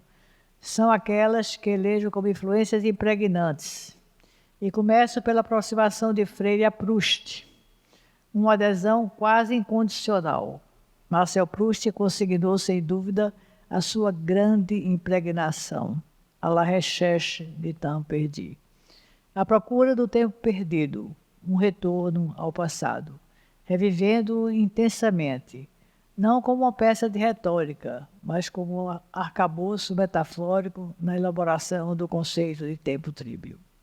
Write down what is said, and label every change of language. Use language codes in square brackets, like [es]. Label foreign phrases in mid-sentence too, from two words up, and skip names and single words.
[pt] São aquelas que elejo como influências impregnantes. E começo pela aproximação de Freire a Proust, uma adesão quase incondicional. Marcel Proust consignou, sem dúvida, a sua grande impregnação, à la recherche du temps perdu. A procura do tempo perdido, um retorno ao passado, revivendo-o intensamente, não como uma peça de retórica, mas como um arcabouço metafórico na elaboração do conceito de tempo tríbio.